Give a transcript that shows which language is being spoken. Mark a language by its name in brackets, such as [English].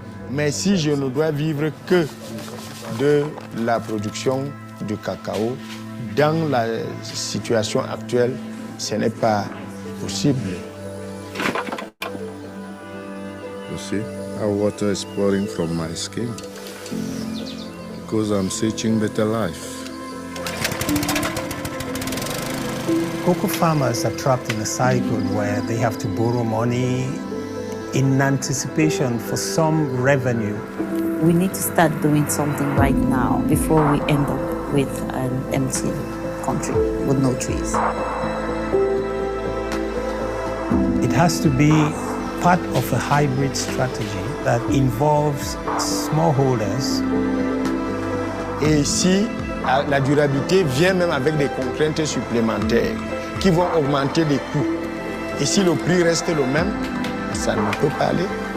[French] Mais si je ne dois vivre que de la production de cacao, dans la situation actuelle, ce n'est pas possible. [English] You see how water is pouring from my skin? Because I'm searching better life. Cocoa farmers are trapped in a cycle where they have to borrow money in anticipation for some revenue. We need to start doing something right now before we end up with an empty country with no trees. It has to be part of a hybrid strategy that involves smallholders. [French] Et ici, la durabilité vient même avec des contraintes supplémentaires qui vont augmenter les coûts. Et si le prix reste le même, ça ne peut pas aller.